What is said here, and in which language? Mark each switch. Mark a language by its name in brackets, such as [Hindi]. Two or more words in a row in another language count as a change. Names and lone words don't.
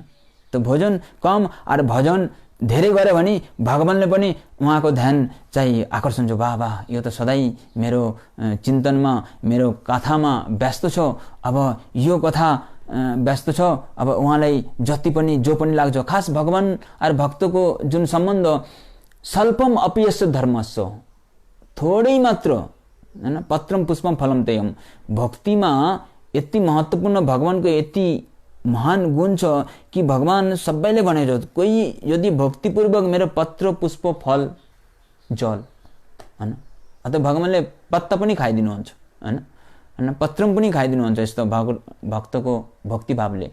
[Nepali] त [Hindi] भोजन कम और भजन [Nepali] धेरै गरे भने भगवानले पनि उहाँको ध्यान चाहिँ आकर्षण छ, वाह यो त सधैँ मेरो चिन्तनमा मेरो कथामा व्यस्त छ, अब यो कथा व्यस्त छ, अब उहाँलाई जति पनि जो पनि लाग्छ। खास भगवान और भक्तको जुन सम्बन्ध [Sanskrit] स्वल्पम अपयस्य धर्मस्य, [Nepali] थोरै मात्र हैन, [Sanskrit] पत्रम पुष्पम फलम तेयम, [Nepali] भक्तिमा यति महत्त्वपूर्ण भगवानको यति महान गुण छ कि भगवान सबैले भनेको कोही यदि भक्तिपूर्वक मेरो पत्र पुष्प फल जल हैन, अथवा भगवानले पत्ता पनि खाइदिनुहुन्छ हैन, पत्रम पनि खाइदिनुहुन्छ यस्तो भक्तको भक्ति भावले।